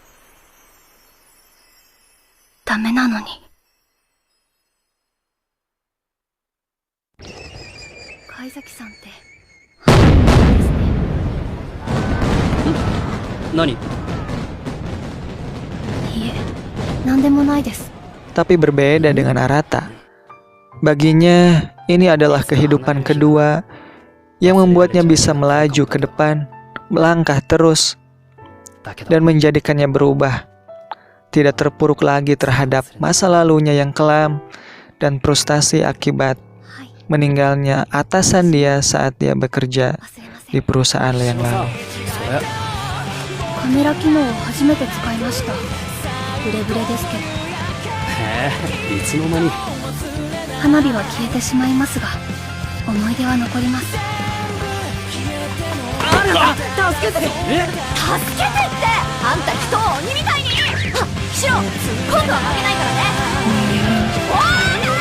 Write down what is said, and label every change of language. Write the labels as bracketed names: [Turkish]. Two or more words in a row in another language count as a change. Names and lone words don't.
[Japanese] ダメなのに。貝崎さんってですね。何？いいえ、なんでもないです。 [Indonesian] Tapi berbeda dengan Arata. Baginya, ini adalah kehidupan kedua yang membuatnya bisa melaju ke depan, melangkah terus, dan menjadikannya berubah. Tidak terpuruk lagi terhadap masa lalunya yang kelam dan frustasi akibat meninggalnya atasan dia saat dia bekerja di perusahaan yang lain. [Japanese] カメラ機能を初めて使いました。ブレブレですけど。へえ、いつの間に。花火は消えてしまいますが、思い出は残ります。助けて！助けてってあんた人を鬼みたいに！ヒシロ、今度は負けないからね。おーい！